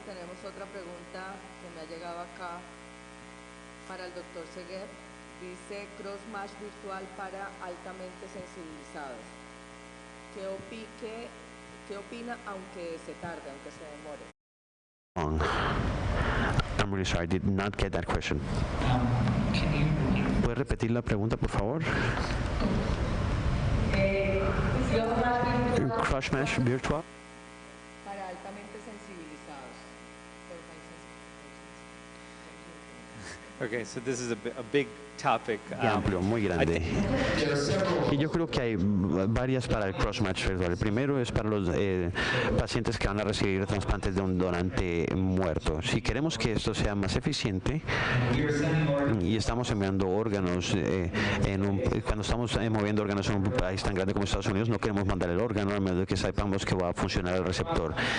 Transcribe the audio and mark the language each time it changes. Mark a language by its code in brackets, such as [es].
[es] Tenemos otra pregunta que me ha llegado acá para el doctor Seguer. Dice: cross-match virtual para altamente sensibilizados. ¿Qué opina, aunque se tarde, aunque se demore? [en] I'm really sorry, I did not get that question. [es] ¿Puedes repetir la pregunta, por favor? Cross-match virtual. Para altamente sensibilizados. [en] Okay, so this is a big topic. [es] Amplio, muy grande. Y yo creo que hay varias para el cross-match virtual. El primero es para los pacientes que van a recibir trasplantes de un donante muerto. Si queremos que esto sea más eficiente, y estamos enviando órganos, cuando estamos moviendo órganos en un país tan grande como Estados Unidos, no queremos mandar el órgano a menos de que sepamos que va a funcionar el receptor.